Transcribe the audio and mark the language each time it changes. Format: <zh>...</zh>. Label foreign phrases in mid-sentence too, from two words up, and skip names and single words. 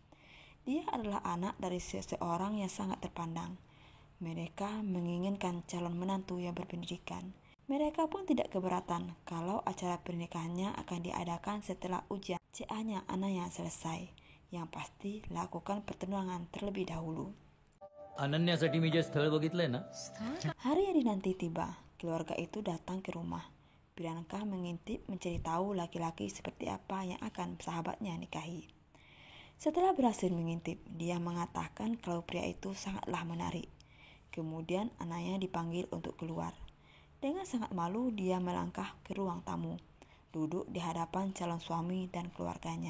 <id>Dia adalah anak dari seseorang yang sangat terpandang. Mereka menginginkan calon menantu yang berpendidikan. Mereka pun tidak keberatan kalau acara pernikahannya akan diadakan setelah ujian CA-nya Ananya selesai. Yang pasti lakukan pertunangan terlebih dahulu.</id> <mr>अनन्यासाठी मी जे स्थळ बघितलंय ना.</mr> <id>Hari yang dinanti tiba, keluarga itu datang ke rumah. Priyanka mengintip mencari tahu laki-laki seperti apa yang akan sahabatnya nikahi. Setelah berhasil mengintip, dia mengatakan kalau pria itu sangatlah menarik. Kemudian Ananya dipanggil untuk keluar. Dengan sangat malu dia melangkah ke ruang tamu, duduk di hadapan calon suami dan keluarganya.</id>